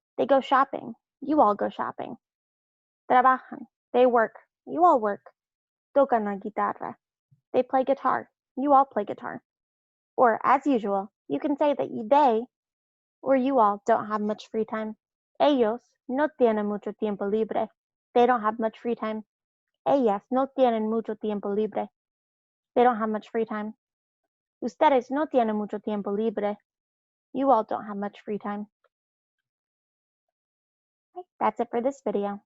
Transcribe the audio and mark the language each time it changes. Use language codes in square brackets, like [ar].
[en] They go shopping, you all go shopping. [es] Trabajan. [en] They work, you all work. [es] Tocan la guitarra. [en] They play guitar, you all play guitar. Or, as usual, you can say that they or you all don't have much free time. [es] Ellos no tienen mucho tiempo libre. [en] They don't have much free time. [es] Ellas no tienen mucho tiempo libre. [en] They don't have much free time. [es] Ustedes no tienen mucho tiempo libre. [en] You all don't have much free time. Okay, that's it for this video.